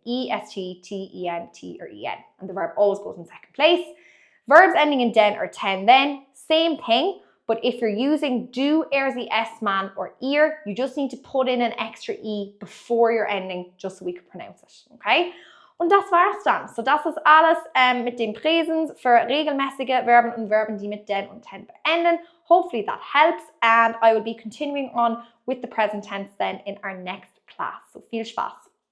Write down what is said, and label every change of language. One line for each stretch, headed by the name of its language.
English: est, ten, t, or en. And the verb always goes in second place. Verbs ending in den or ten then, same thing. But if you're using du, sie, es, man, or ihr, you just need to put in an extra e before your ending, just so we can pronounce it, okay?
German: Und das war's dann. So das ist alles mit dem Präsens für regelmäßige Verben und Verben, die mit den und ten beenden.
English: Hopefully that helps, and I will be continuing on with the present tense then in our next class. So viel Spaß!